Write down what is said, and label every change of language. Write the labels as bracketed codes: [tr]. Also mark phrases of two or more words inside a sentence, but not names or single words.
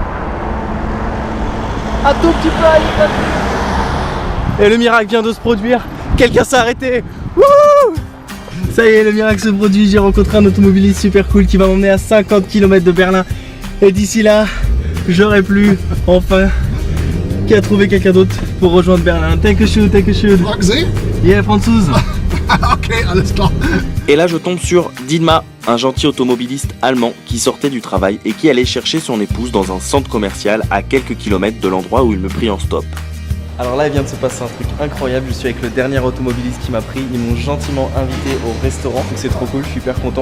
[fr] Un tout petit peu, et le miracle vient de se produire. Quelqu'un s'est arrêté. Wouhou! Ça y est, le miracle se produit. J'ai rencontré un automobiliste super cool qui va m'emmener à 50 km de Berlin. Et d'ici là, j'aurai plus enfin qu'à trouver quelqu'un d'autre pour rejoindre Berlin. [de] Dankeschön, dankeschön. Fragst Yeah, Franzoose. Okay, alles klar. [fr] Et là je tombe sur Dietmar, un gentil automobiliste allemand qui sortait du travail et qui allait chercher son épouse dans un centre commercial à quelques kilomètres de l'endroit où il me prit en stop. Alors là, il vient de se passer un truc incroyable. Je suis avec le dernier automobiliste qui m'a pris. Ils m'ont gentiment invité au restaurant. Donc c'est trop cool, je suis hyper content.